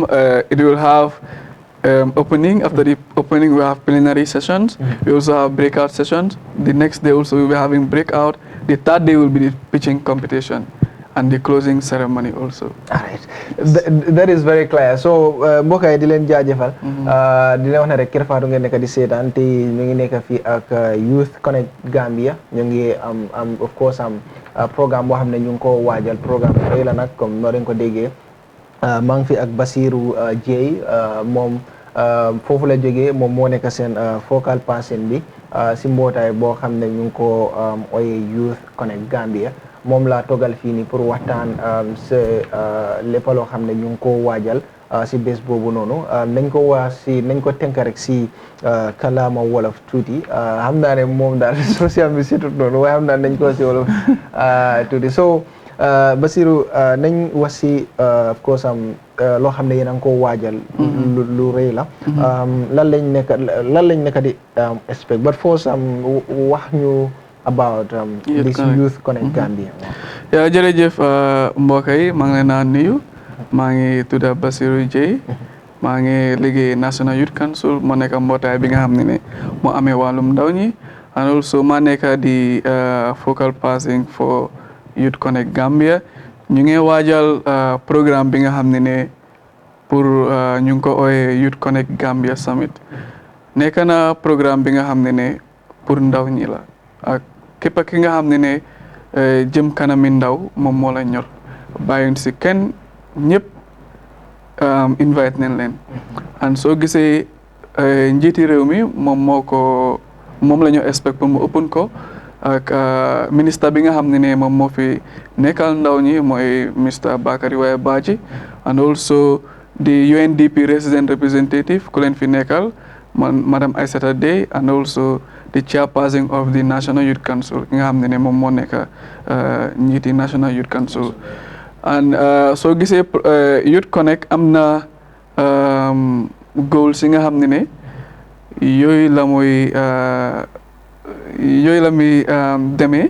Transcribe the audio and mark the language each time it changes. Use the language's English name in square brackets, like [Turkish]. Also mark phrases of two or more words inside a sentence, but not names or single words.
[English] It will have opening. After the opening, we have plenary sessions. We also have breakout sessions. The next day also we will be having breakout. The third day will be the pitching competition, and the closing ceremony also. All right. That is very clear. So, [Wolof] mbokk yi di leen jaajëfal. Di leen wax ne rek Kerr Fatou ngeen nekk di seetaan te ñu ngi nekk fii ak Youth Connekt Gambia. Ñu ngi [English] of course [Wolof] programme boo xam ne ñu ngi ko waajal, programme rëy la nag comme noo leen ko déggee. Maa ngi fi ak Basirou Dieye moom foofu la jógee, moom moo nekk seen [English] focal person [Wolof] bi si mbootaay boo xam ne ñu ngi ko ooyee Youth Connekt Gambia. moom laa togal fii nii pour waxtaan lépp loo xam ne ñu ngi ko waajal si bés boobu noonu nañ ko tënk rek si kalaama wolof tuuti xam naa ne moom daal social bi situt noonu waaye xam naa nañ ko si wolof tuuti so Basirou nañ wax si [English] of course [Wolof] loo xam ne yéen a ngi ko waajal lu rëy la lan lañ nekk di [English] expect but first [Wolof] wax ñu [English] about this Youth Connekt Gambia. [Wolof] Jërëjëf mbokk yi maa ngi leen a nuyu. Maa ngi tudd Basirou Dieye. Maa ngi liggéey National Youth Council moo nekk mbootaay bi nga xam ne moo amee wàllum ndaw ñi, [English] and also [Wolof] maa nekk di [English] focal person for Youth Connekt Gambia. [Wolof] ñu ngi waajal programme bi nga xam ne pour ñu ngi ko ooyee Youth Connekt Gambia Summit. Nekk na programme bi nga xam ne pour ndaw ñi la, ak képp ki nga xam ne jëm kanami ndaw moom moo la ñor, bàyyiwuñ si kenn, ñëpp invite nañ leen. and soo gisee njiiti réew mi moom la ñu expect pour mu open ko ak ministre bi nga xam ne moom moo fi nekkal ndaw ñi mooy Mr. Bakary Wayabaji, [English] and also the UNDP resident representative ku leen fi nekkal Madam Aissata Dey, and also the chairperson of the National Youth Council [Wolof] nga xam ne moom moo nekk njiiti [English] National Youth Council. [Wolof] And soo gisee Youth Connekt am na goals yi nga xam ne yooyu la muy demee.